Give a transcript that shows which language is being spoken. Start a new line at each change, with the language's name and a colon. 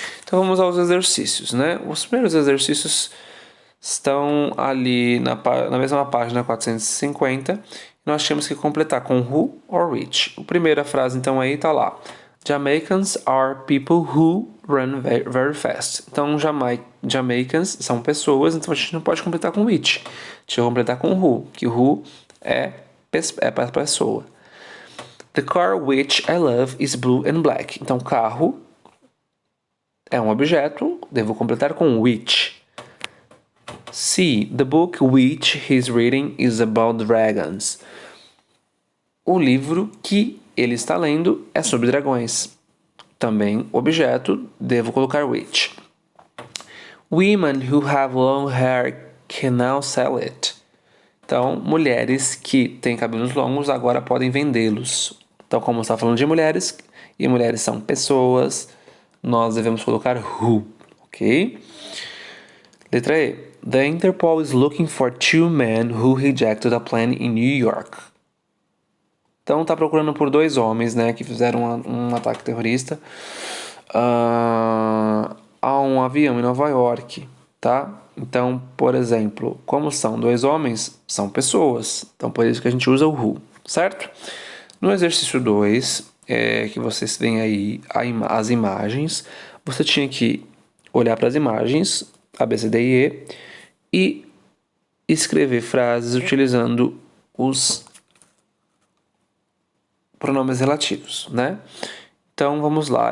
Portuguese: Então vamos aos exercícios, né? Os primeiros exercícios estão ali na mesma página 450. Nós temos que completar com
English: who or which.
Portuguese: A primeira frase então aí tá lá.
English: Jamaicans are people who run very fast.
Portuguese: Então Jamaicans são pessoas, então a gente não pode completar com which. A gente vai completar com who, que who é para pessoa.
English: The car which I love is blue and black.
Portuguese: Então carro é um objeto, devo completar com which. C.
English: The book which he's reading is about dragons.
Portuguese: O livro que ele está lendo é sobre dragões. também objeto, devo colocar which.
English: Women who have long hair can now sell it.
Portuguese: Então, mulheres que têm cabelos longos agora podem vendê-los. Então, como está falando de mulheres, e mulheres são pessoas, nós devemos colocar who, ok? Letra E. The Interpol is looking for 2 men who rejected a plane in New York. Então, está procurando por 2 homens, né, que fizeram um ataque terrorista a um avião em Nova York, tá? Então, por exemplo, como são 2 homens, são pessoas. Então, por isso que a gente usa o who, certo? No exercício 2, que vocês veem aí as imagens, você tinha que olhar para as imagens, A, B, C, D e E, e escrever frases utilizando os pronomes relativos, né? Então, vamos lá.